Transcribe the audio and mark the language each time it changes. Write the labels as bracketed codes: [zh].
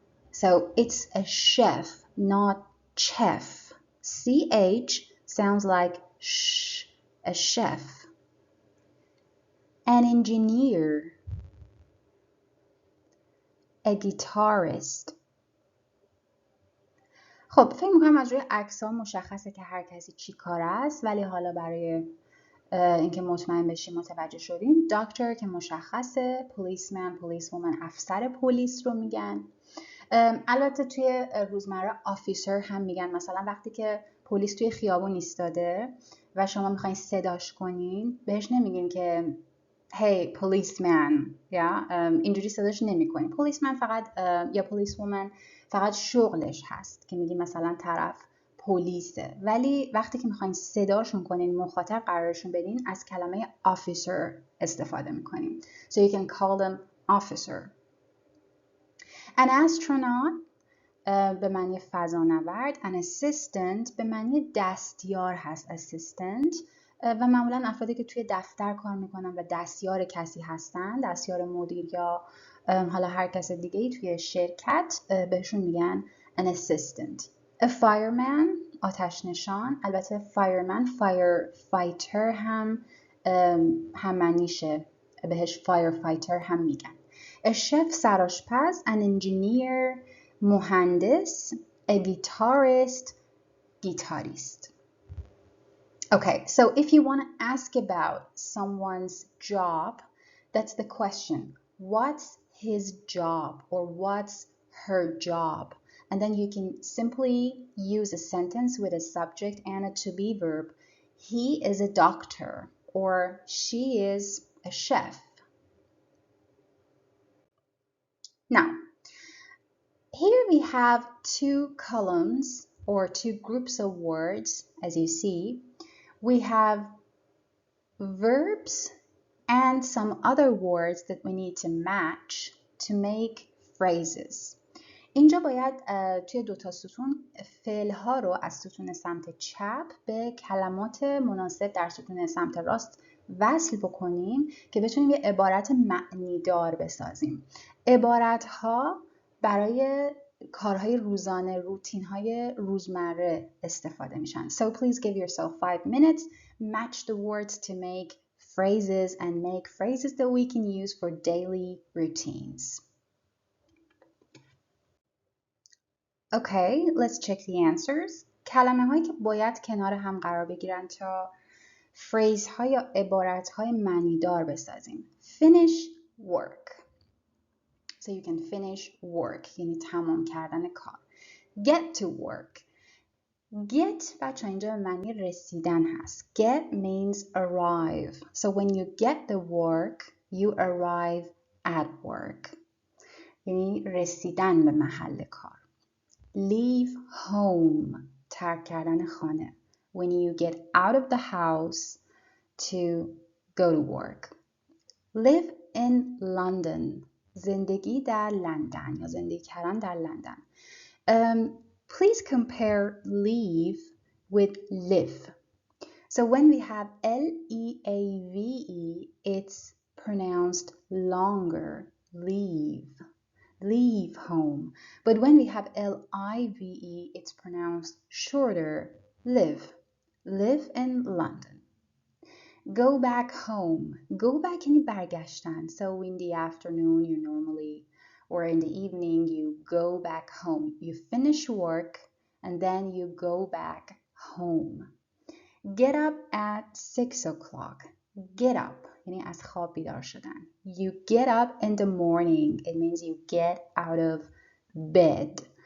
[en] So it's a chef, not chef. CH sounds like sh, a chef. An engineer, a guitarist. [fa] خب فکر میکنم از روی عکس‌ها مشخصه که هر کسی چی کار است، ولی حالا برای اینکه مطمئن بشیم متوجه شدیم. دکتر که مشخصه، پلیسمن، پلیسومن، افسر پلیس رو میگن. البته توی روزمره آفیسر هم میگن. مثلا وقتی که پلیس توی خیابون ایستاده و شما میخواین صداش کنین، بهش نمیگین که [en] hey policeman، [fa] یا اینجوری صداش نمیکنین. پلیسمن فقط یا پلیسومن فقط شغلش هست که میگین مثلا طرف پلیسه، ولی وقتی که میخواین صداشون کنین، مخاطب قرارشون بدین، از کلمه officer استفاده میکنین. [en] So you can call them officer. An astronaut [fa] به معنی فضانورد. [en] An assistant [fa] به معنی دستیار هست. assistant و معمولا افرادی که توی دفتر کار میکنن و دستیار کسی هستن، دستیار مدیر یا حالا هر کس دیگه‌ای توی شرکت، بهشون میگن [en] an assistant. A fireman [fa] آتش نشان. البته fireman firefighter هم معنیشه، بهش firefighter هم میگن. [en] A chef سرآشپز. An engineer مهندس. A guitarist گیتاریست. Okay, so if you want to ask about someone's job, that's the question. What's his job or what's her job? And then you can simply use a sentence with a subject and a to be verb. He is a doctor, or she is a chef. Now, here we have two columns or two groups of words, as you see. We have verbs and some other words that we need to match to make phrases. [fa] اینجا باید توی دوتا ستون فعل‌ها رو از ستون سمت چپ به کلمات مناسب در ستون سمت راست وصل بکنیم که بتونیم یه عبارت معنیدار بسازیم. عبارت‌ها برای کارهای روزانه، روتین‌های روزمره استفاده میشن. [en] So please give yourself 5 minutes, match the words to make phrases and make phrases that we can use for daily routines. Okay, let's check the answers. [fa] کلمه هایی که باید کنار هم قرار بگیرن تا فریز ها یا عبارت های معنیدار بسازیم. [en] Finish work. So you can finish work [fa] یعنی تمام کردن کار. [en] Get to work. [fa] Get بچه اینجا به معنی رسیدن هست. [en] Get means arrive. So when you get the work, you arrive at work. [fa] یعنی رسیدن به محل کار. [en] Leave home. [fa] ترک کردن خانه. [en] When you get out of the house to go to work. Live in London. زندگی در London یا زندگی کردن در London. Please compare leave with live. So when we have L-E-A-V-E, it's pronounced longer. Leave. Leave home. But when we have L-I-V-E, it's pronounced shorter. Live. Live in London. Go back home. Go back [fa] یعنی برگشتن. [en] So in the afternoon you normally, or in the evening you go back home. You finish work and then you go back home. Get up at 6 o'clock. Get up [fa] یعنی از خواب بیدار شدن. [en] You get up in the morning. It means you get out of bed.